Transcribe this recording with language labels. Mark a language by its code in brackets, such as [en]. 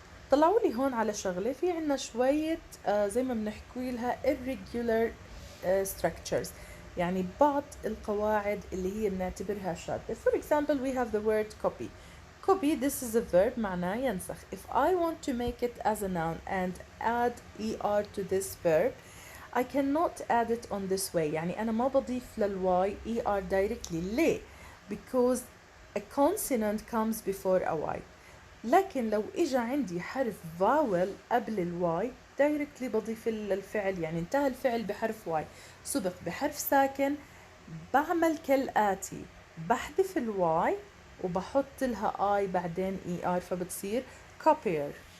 [ar] طلعوا لي هون على شغلة، في عنا شوية زي ما بنحكي لها irregular structures، يعني بعض القواعد اللي هي بنعتبرها شاذة. [en] For example we have the word copy. Copy, this is a verb [ar] معناه ينسخ. [en] If I want to make it as a noun and add er to this verb, I cannot add it on this way. [ar] يعني أنا ما بضيف للواي er directly. [en] ليه؟ Because a consonant comes before a y. [ar] لكن لو اجى عندي حرف vowel قبل الواي directly بضيف الفعل، يعني انتهى الفعل بحرف واي سبق بحرف ساكن، بعمل كالآتي: بحذف الواي وبحط لها اي بعدين اي ار، فبتصير copier.